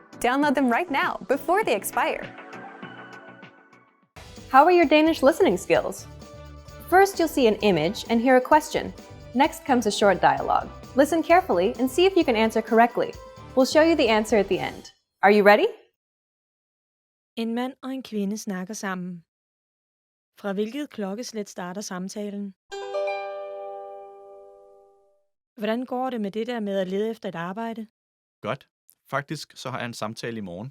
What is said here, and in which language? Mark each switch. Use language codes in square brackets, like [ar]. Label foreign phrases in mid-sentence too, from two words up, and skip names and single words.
[en] Download them right now before they expire. How are your Danish listening skills? First, you'll see an image and hear a question. Next comes a short dialogue. Listen carefully and see if you can answer correctly. We'll show you the answer at the end. Are you ready? [da] En mand og en kvinde snakker sammen. Fra hvilket klokkeslæt starter samtalen? Hvordan går det med det der med at lede efter et arbejde? Godt. Faktisk så har jeg en samtale i morgen.